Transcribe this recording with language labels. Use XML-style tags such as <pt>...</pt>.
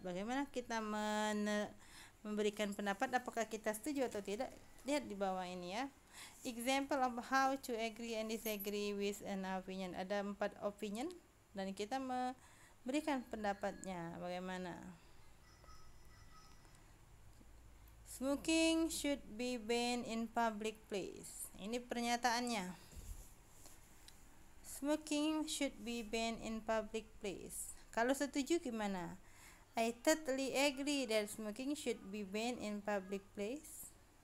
<id>Bagaimana kita memberikan pendapat, apakah kita setuju atau tidak? Lihat di bawah ini ya.</id> <en>Example of how to agree and disagree with an opinion.</en> <id>Ada 4 opinion dan kita memberikan pendapatnya. Bagaimana?</id> <en>Smoking should be banned in public place. Ini pernyataannya. Smoking should be banned in public place. Kalau setuju gimana? I totally agree that smoking should be banned in public place.</en>